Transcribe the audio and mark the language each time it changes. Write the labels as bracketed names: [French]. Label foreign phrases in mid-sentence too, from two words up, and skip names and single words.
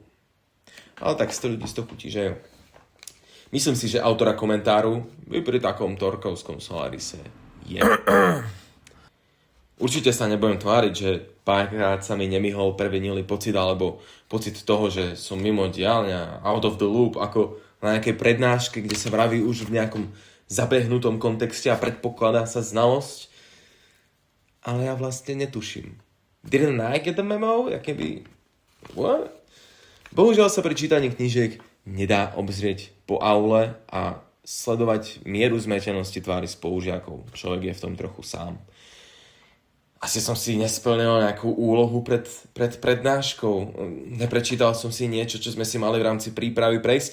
[Slovak] Ale tak 100 ľudí 100 chutí, že jo? Myslím si, že autora komentáru by pri takom Torkovskom Solarise je. Určite sa nebudem tváriť, že párkrát sa mi nemihol previnilý pocit, alebo pocit toho, že som mimo diaľňa, [English] out of the loop, [Slovak] ako na nejakej prednáške, kde sa vraví už v nejakom zabehnutom kontexte a predpokladá sa znalosť. Ale ja vlastne netuším. [English] Didn't I get the memo? What? [Slovak] Bohužiaľ sa pri čítaní knížiek nedá obzrieť po aule a sledovať mieru zmetenosti tvári spolužiakov. Človek je v tom trochu sám. Asi som si nesplnil nejakú úlohu pred prednáškou. Neprečítal som si niečo, čo sme si mali v rámci prípravy prejsť.